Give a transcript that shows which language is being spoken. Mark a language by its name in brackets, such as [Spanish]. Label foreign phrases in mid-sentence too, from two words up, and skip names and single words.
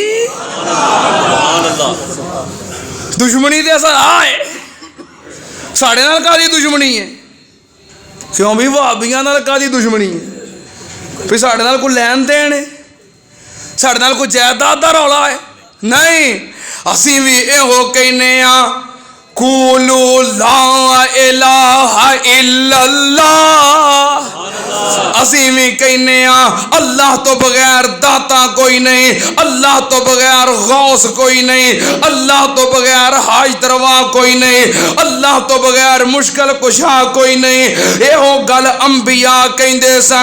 [Punjabi] دشمنی تے اثر آئے، ساڈے نال کاہدی دشمنی ہے? کیوں وی بھابیاں نال کاہدی دشمنی ہے? فیر ساڈے نال کوئی لین دین ہے، ساڈے نال کوئی جائیداد دا رولا ہے? نہیں، اسیں وی ایہو کہنے آں [Arabic] قولوا لا إله إلا الله. [Punjabi] اسیں وی کہنے اللہ توں بغیر داتا کوئی نہیں، اللہ توں بغیر غوث کوئی نہیں، اللہ توں بغیر حاجت روا کوئی نہیں، اللہ توں بغیر مشکل کشا کوئی نہیں. یو گل انبیا کہتے سن.